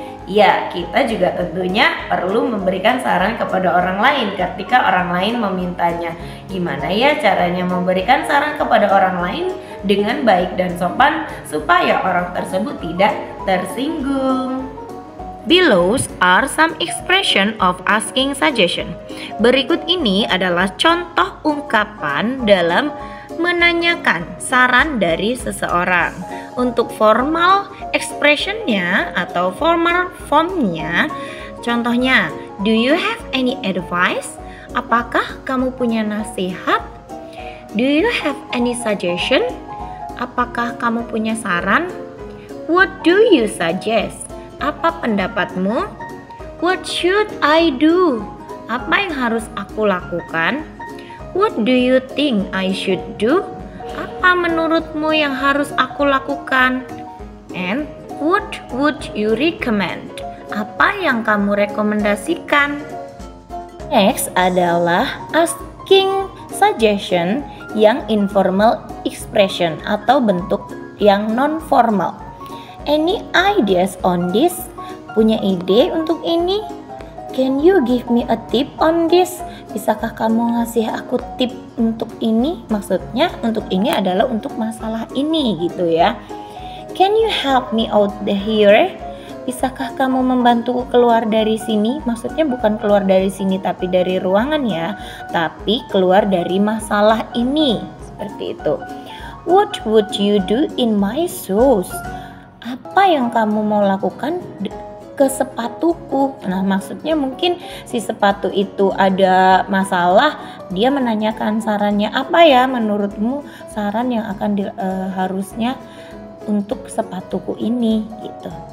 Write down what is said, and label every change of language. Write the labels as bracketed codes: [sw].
[id] Ya, kita juga tentunya perlu memberikan saran kepada orang lain ketika orang lain memintanya. Gimana ya caranya memberikan saran kepada orang lain dengan baik dan sopan supaya orang tersebut tidak tersinggung. [en] Below are some expression of asking suggestion. [id] Berikut ini adalah contoh ungkapan dalam menanyakan saran dari seseorang. Untuk formal expressionnya atau formal formnya, contohnya, [en] do you have any advice? [id] Apakah kamu punya nasihat? [en] Do you have any suggestion? [id] Apakah kamu punya saran? [en] What do you suggest? [id] Apa pendapatmu? [en] What should I do? [id] Apa yang harus aku lakukan? [en] What do you think I should do? [id] Apa menurutmu yang harus aku lakukan? [en] And what would you recommend? [id] Apa yang kamu rekomendasikan? Next adalah asking suggestion yang informal expression atau bentuk yang non-formal. [en] Any ideas on this? [id] Punya ide untuk ini? [en] Can you give me a tip on this? [id] Bisakah kamu ngasih aku tip untuk ini? Maksudnya untuk ini adalah untuk masalah ini gitu ya. [en] Can you help me out here? [id] Bisakah kamu membantuku keluar dari sini? Maksudnya bukan keluar dari sini tapi dari ruangan ya, tapi keluar dari masalah ini. Seperti itu. [en] What would you do in my shoes? [id] Apa yang kamu mau lakukan ke sepatuku? Nah, maksudnya mungkin si sepatu itu ada masalah, dia menanyakan sarannya, apa ya menurutmu saran yang akan harusnya untuk sepatuku ini gitu.